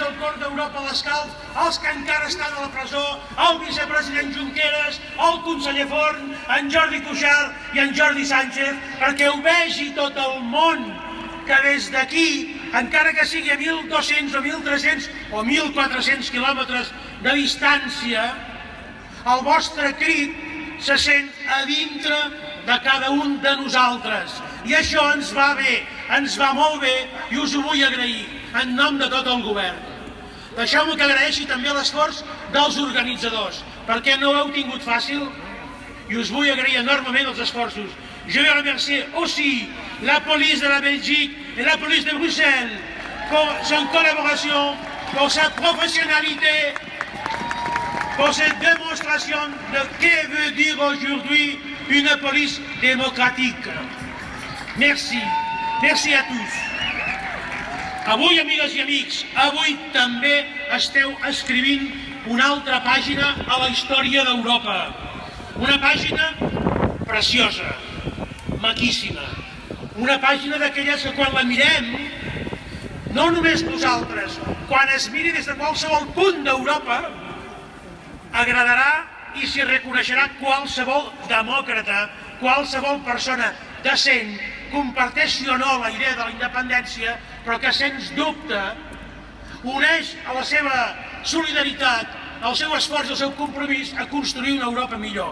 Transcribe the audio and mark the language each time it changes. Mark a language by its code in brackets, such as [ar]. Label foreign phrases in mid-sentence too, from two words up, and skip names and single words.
[ca] del cor d'Europa l'escalf als que encara estan a la presó, el vicepresident Junqueras, el conseller Forn, en Jordi Cuixart i en Jordi Sánchez, perquè ho vegi tot el món, que des d'aquí, encara que sigui a 1.200 o 1.300 o 1.400 quilòmetres de distància, el vostre crit se sent a dintre de cada un de nosaltres. I això ens va bé, ens va molt bé i us ho vull agrair en nom de tot el govern. Deixeu-me que agraeixi també l'esforç dels organitzadors, perquè no ho heu tingut fàcil i us vull agrair enormement els esforços. [fr] Je veux remercier aussi la police de la Belgique et la police de Bruxelles pour son collaboration, pour sa professionnalité, pour cette démonstration de ce que veut dire aujourd'hui une police démocratique. Merci. Merci a tous. [ca] Avui, amigues i amics, avui també esteu escrivint una altra pàgina a la història d'Europa. Una pàgina preciosa, maquíssima. Una pàgina d'aquelles que quan la mirem, no només nosaltres, quan es miri des de qualsevol punt d'Europa, agradarà i s'hi reconeixerà qualsevol demòcrata, qualsevol persona decent, comparteixi o no la idea de la independència, però que sens dubte uneix a la seva solidaritat, al seu esforç i al seu compromís a construir una Europa millor.